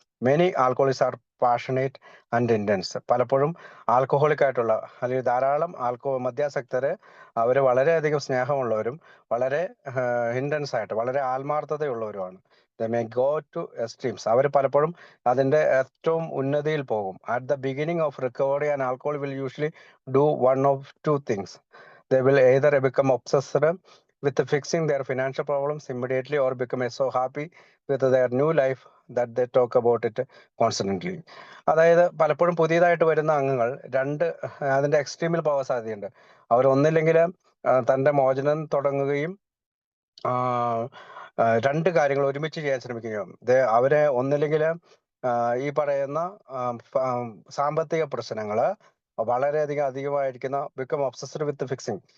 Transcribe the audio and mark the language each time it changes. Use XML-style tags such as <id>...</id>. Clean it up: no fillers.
<en>Many alcoholics are passionate and intense.</en> <ml>പലപ്പോഴും alcoholic ആയിട്ടുള്ള അല്ലെങ്കിൽ ധാരാളം മദ്യാസക്തര് അവർ വളരെയധികം സ്നേഹമുള്ളവരും വളരെ ഇന്റൻസ് ആയിട്ട് വളരെ ആത്മാർത്ഥതയുള്ളവരുമാണ്.</ml> <en>They may go to extremes.</en> <ml>അവർ പലപ്പോഴും അതിന്റെ ഏറ്റവും ഉന്നതിയിൽ പോകും.</ml> <en>At the beginning of recovery and alcohol will usually do one of two things. They will either become obsessed with fixing their financial problems immediately or become so happy with their new life that they talk about it constantly.</en> <ml>അതായത് പലപ്പോഴും പുതിയതായിട്ട് വരുന്ന അംഗങ്ങൾ അതിന്റെ എക്സ്ട്രീമിൽ പോകാൻ സാധ്യതയുണ്ട്. അവർ ഒന്നില്ലെങ്കിൽ തന്റെ മോചനം തുടങ്ങുകയും രണ്ട് കാര്യങ്ങൾ ഒരുമിച്ച് ചെയ്യാൻ ശ്രമിക്കുകയും അവരെ ഒന്നില്ലെങ്കിൽ ഈ പറയുന്ന സാമ്പത്തിക പ്രശ്നങ്ങള് വളരെയധികം അധികമായിരിക്കുന്ന</ml> <en>Become obsessed with fixing.</en>